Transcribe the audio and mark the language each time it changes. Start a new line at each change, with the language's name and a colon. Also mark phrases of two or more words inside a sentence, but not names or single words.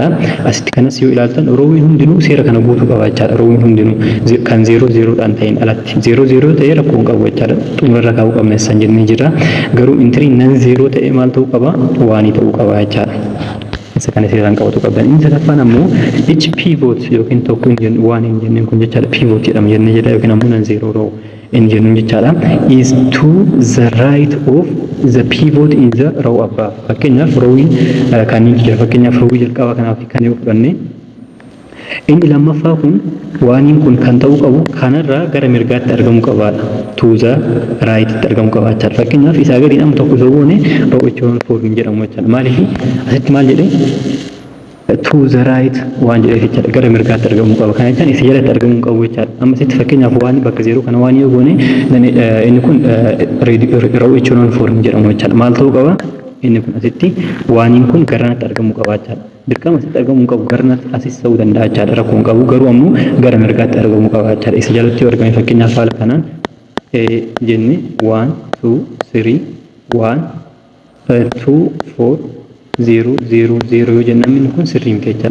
Oromo: Asitti kanas yoo ilaaltan rowwiin hundinuu seera kana guutuu qaba jechaadha. Rowwiin hundinuu kan 0 0 dhaan ta'in alatti 0 0 ta'ee rakkoo qabu jechaadha. Xumurarra kaa'uu qabna san jennee jira. Garuu entry nan 0 ta'ee maal ta'uu qaba 1 ta'uu qaba jechaadha. Isa kana seeraan qabatu qabdan. Inni sadaffaan ammoo
English: each pivot
Oromo: yookiin tokko waan hin jenneen kun jechaadha pivot jedhama jennee jedha yookiin ammoo nan 0 row hin jennuun jechaadha
English: is to the right of the pivot in the row above.
Oromo: Fakkeenyaaf rowwiin kan inni jira fakkeenyaaf rowwii jalqaba kanaaf kan yoo fudhanne inni lammaffaa kun waaniin kun kan ta'uu qabu kanarraa gara mirgaatti argamuu qabaadha.
English: To the right
Oromo: itti argamuu qaba jechaadha. Fakkeenyaaf isaa gadi amma tokko osoo goone
English: row echelon form
Oromo: jedhamu jechaadha. Maaliif asitti maal jedhee
English: to the right
Oromo: waan jedheef jechaadha gara mirgaatti argamuu qaba. Kana jechaan isa jalatti argamuu qabu jechaadha. Amma asitti fakkeenyaaf waan bakka 0 kana waan yoo goone inni kun
English: row echelon form
Oromo: jedhamu jechaadha. Maal ta'uu qaba? Inni kun asitti waaniin kun garanatti argamuu qaba jechaadha. Dirqama asitti argamuu qabu garanatti asis ta'uu danda'a jechaadha. Rakkoon qabu garuu ammoo gara mirgaatti argamuu qaba jechaadha. Isa jalatti yoo argame fakkeenyaaf haala kanaan jenne 1 2 3 1 2 4 0 0 0 yoo jennaan inni kun sirrii miti jechaadha.